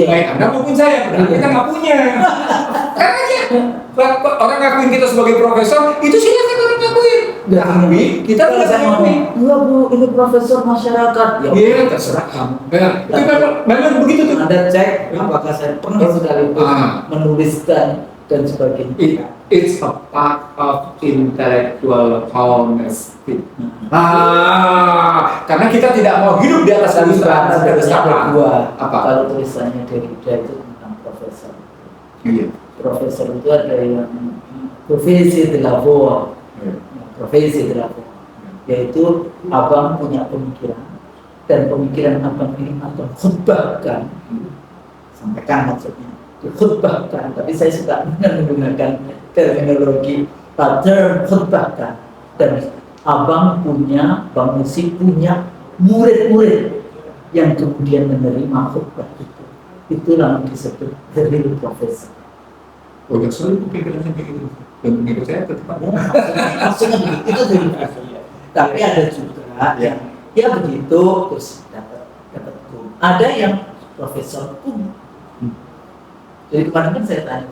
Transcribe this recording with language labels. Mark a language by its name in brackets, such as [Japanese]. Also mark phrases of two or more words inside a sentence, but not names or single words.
[Indonesian] Baik Anda maupun saya, padahal kita nggak punya. Karena aja orang ngakuin kita sebagai profesor, itu silakan orang ngakuin. Tapi kita Kalau tidak saya ngomong, ngakuin. enggak bu, ini profesor masyarakat. Ya, Iya, terserah kamu. Benar. Itu memang begitu tuh. Anda cek apakah saya pernah sekalipun menuliskan dan sebagainya. [English] It's a part of intellectual honesty. [Indonesian] Karena kita tidak mau hidup di atas kedustaan dan kedustaan. Apa? Kalau tulisannya Derrida itu tentang profesor. Iya. Profesor itu ada yang profesi [French] de la voix, [Indonesian] profesi [French] de la voix, [Indonesian] yaitu abang punya pemikiran dan pemikiran abang ini abang khutbahkan, sampaikan maksudnya, dikhutbahkan. Tapi saya suka menggunakan terminologi term khutbahkan. Dan abang punya, Bang Musi punya murid-murid yang kemudian menerima khutbah itu. Itulah yang disebut [English] the real professor. [Indonesian] Oh, yang selalu pikirannya kayak gitu. Dan menurut saya tetap ada. Maksudnya begitu, itu dari profesor. Tapi ada juga yang ya begitu terus dapat hukum. Ada yang profesor hukum. Jadi kemarin kan saya tanya